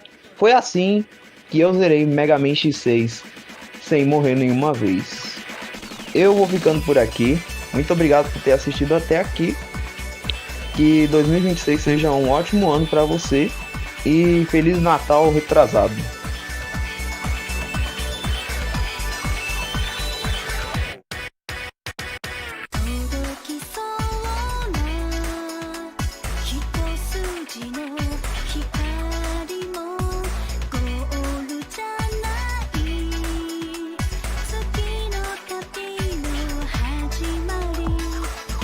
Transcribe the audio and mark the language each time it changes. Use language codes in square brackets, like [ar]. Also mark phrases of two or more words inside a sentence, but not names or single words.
[pt] Foi assim que eu zerei Mega Man X6 sem morrer nenhuma vez. Eu vou ficando por aqui. Muito obrigado por ter assistido até aqui. Que 2026 seja um ótimo ano para você. E Feliz Natal retrasado. [ja] 届きそうな一筋の光もゴールじゃない次の旅の始まり